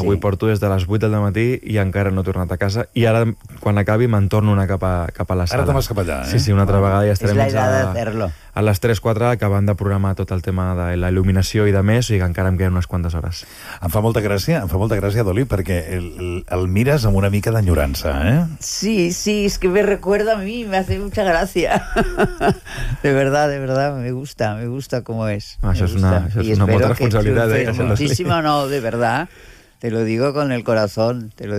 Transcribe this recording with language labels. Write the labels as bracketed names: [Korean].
[Catalan] Avui porto des de les 8 del matí i encara no he tornat a casa, i ara, quan acabi, me'n torno una cap a la sala. Ara te'n vas cap allà, eh? Sí, sí, una altra vegada ja estarem... És la idea de fer-lo. A les 3-4 acabant de programar tot el tema de la il·luminació i de més, i que encara em queden unes quantes hores. Em fa molta gràcia, Dolly, perquè el mires amb una mica d'enyorança, eh? [Spanish] Sí, sí, es que me recuerda a mí, me hace mucha gracia. De verdad, me gusta como es. [Catalan] Això és una molta responsabilitat. Moltíssima, no, [Spanish] de verdad. Te lo digo con el corazón.